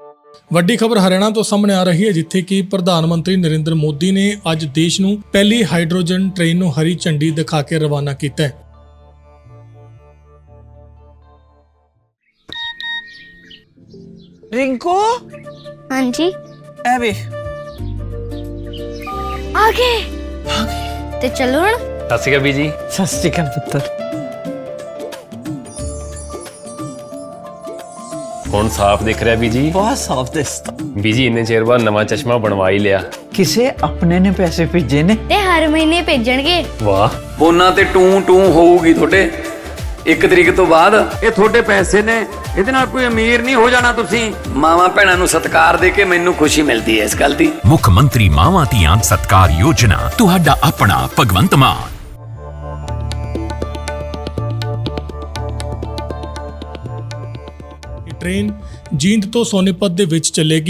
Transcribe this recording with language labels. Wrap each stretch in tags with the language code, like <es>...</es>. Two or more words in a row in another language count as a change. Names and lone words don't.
<pa>ਵੱਡੀ ਖਬਰ ਹਰਿਆਣਾ ਤੋਂ ਸਾਹਮਣੇ ਆ ਰਹੀ ਹੈ, ਜਿੱਥੇ ਕਿ ਪ੍ਰਧਾਨ ਮੰਤਰੀ ਨਰਿੰਦਰ ਮੋਦੀ ਨੇ ਅੱਜ ਦੇਸ਼ ਨੂੰ ਪਹਿਲੀ</pa> <en>hydrogen train</en> <pa>ਨੂੰ ਹਰੀ ਝੰਡੀ ਦਿਖਾ ਕੇ ਰਵਾਨਾ ਕੀਤਾ ਹੈ। रिंकू ਹਾਂ ਜੀ एवे ਆਗੇ ਤੇ ਚਲੋ ਹਣ ਸਤ ਸ੍ਰੀ ਅਕਾਲ ਬੀਜੀ। ਸਤ ਸ੍ਰੀ ਅਕਾਲ ਪੁੱਤਰ। ਹੁਣ ਸਾਫ ਦਿਖ ਰਹਾ ਬੀਜੀ। ਬਹੁਤ ਸਾਫ ਦਿਸਦਾ। ਬੀਜੀ ਇੰਨੇ ਚਿਰ ਬਾਅਦ ਨਵਾਂ ਚਸ਼ਮਾ ਬਣਵਾ ਹੀ ਲਿਆ। ਕਿਸੇ ਅਪਣੇ ਨੇ ਪੈਸੇ ਭੇਜੇ ਨੇ ਤੇ ਹਰ ਮਹੀਨੇ ਭੇਜਣਗੇ। वाह ਫੋਨਾਂ ਤੇ ਟੂ ਟੂ ਹੋਊਗੀ ਤੁਹਾਡੇ 1 ਤਰੀਕ ਤੋਂ ਬਾਅਦ। ਇਹ ਤੁਹਾਡੇ ਪੈਸੇ ਨੇ, ਇਹਦੇ ਨਾਲ ਕੋਈ ਅਮੀਰ ਨਹੀਂ ਹੋ ਜਾਣਾ ਤੁਸੀਂ। ਮਾਵਾਂ ਭੈਣਾਂ ਨੂੰ ਸਤਿਕਾਰ ਦੇ ਕੇ ਮੈਨੂੰ ਖੁਸ਼ੀ ਮਿਲਦੀ ਹੈ ਇਸ ਗੱਲ ਦੀ। ਮੁੱਖ ਮੰਤਰੀ ਮਾਵਾਂ ਧੀਆਂ ਸਤਿਕਾਰ ਯੋਜਨਾ, ਤੁਹਾਡਾ ਆਪਣਾ ਭਗਵੰਤ ਮਾਨ। ਟ੍ਰੇਨ ਜੀਂਦ ਤੋਂ ਸੋਨੀਪਤ ਦੇ ਵਿੱਚ ਚੱਲੇਗੀ।</pa>